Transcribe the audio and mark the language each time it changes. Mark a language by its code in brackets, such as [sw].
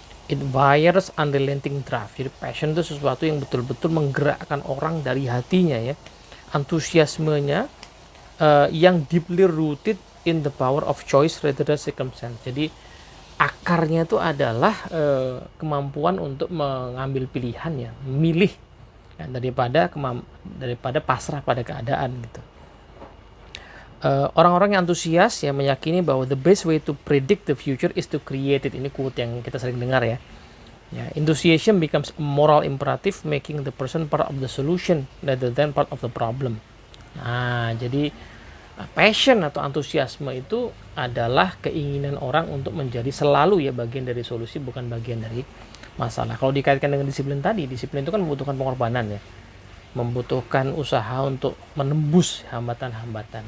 [en] It wires unrelenting drive. [id] Jadi passion itu sesuatu yang betul-betul menggerakkan orang dari hatinya ya. Antusiasmenya yang [en] deeply rooted in the power of choice rather than circumstance. [id] Jadi akarnya itu adalah kemampuan untuk mengambil pilihan ya, memilih ya, daripada pasrah pada keadaan gitu. Orang-orang yang antusias ya meyakini bahwa [en] the best way to predict the future is to create it. [id] Ini quote yang kita sering dengar ya. [en] Enthusiasm becomes a moral imperative, making the person part of the solution rather than part of the problem. [id] Nah, jadi passion atau antusiasme itu adalah keinginan orang untuk menjadi selalu ya bagian dari solusi, bukan bagian dari masalah. Kalau dikaitkan dengan disiplin tadi, disiplin itu kan membutuhkan pengorbanan ya, membutuhkan usaha untuk menembus hambatan-hambatan.